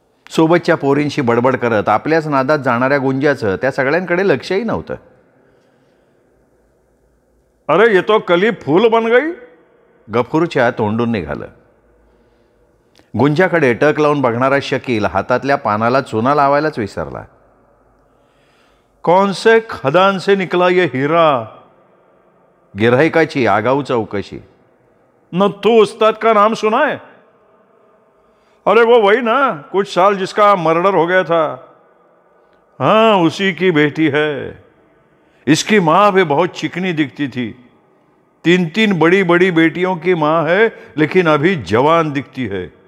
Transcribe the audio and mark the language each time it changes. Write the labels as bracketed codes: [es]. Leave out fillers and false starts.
[mr] सोबतच्या पोरींशी बडबड करत आपल्याच नादात जाणाऱ्या गुंजाचं त्या सगळ्यांकडे लक्षही नव्हतं. [hi] अरे ये तो कली फूल बन गई, [mr] गफूरच्या तोंडून निघालं. गुंजाकडे टक लावून बघणारा शकील हातातल्या पानाला चुना लावायलाच विसरला. [hi] कौन से खदान से निकला ये हीरा, [mr] गिऱ्हाईकाची आगाऊ चौकशी. [hi] न तू उस्ताद का नाम सुना है? अरे वो वही ना, कुछ साल जिसका मर्डर हो गया था. हाँ, उसी की बेटी है. इसकी माँ भी बहुत चिकनी दिखती थी. 3 बड़ी बड़ी बेटियों की माँ है, लेकिन अभी जवान दिखती है.